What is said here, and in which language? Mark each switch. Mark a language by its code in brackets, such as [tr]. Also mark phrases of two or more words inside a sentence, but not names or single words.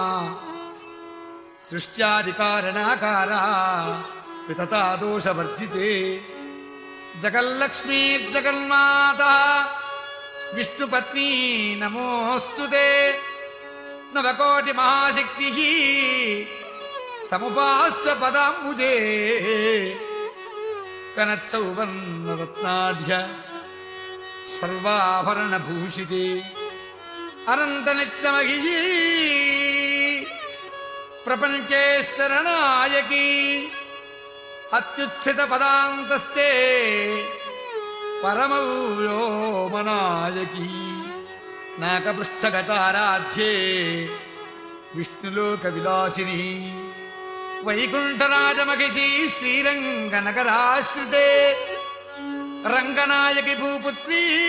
[sa] सृष्ट्यादिकारणकारा वितता दोषवर्जिते जगल्लक्ष्मीर्जगन्माता विष्णुपत्नी नमोऽस्तुते नवकोटि महाशक्तिः समुपास्य पदाम्बुजे कनत्सौवर्णरत्नाढ्य सर्वाभरणभूषिते అనంతనిత్యమహిషీ ప్రపంచేశ్వరనాయకీ అత్యుచ్ఛిత పదాంతస్తే పరమవ్యోమనాయకీ నాకపృష్ఠగతారాధ్యే విష్ణులోక విలాసిని వైకుంఠరాజమహిషీ శ్రీరంగనగరాశ్రితే రంగనాయకి భూపుత్రీ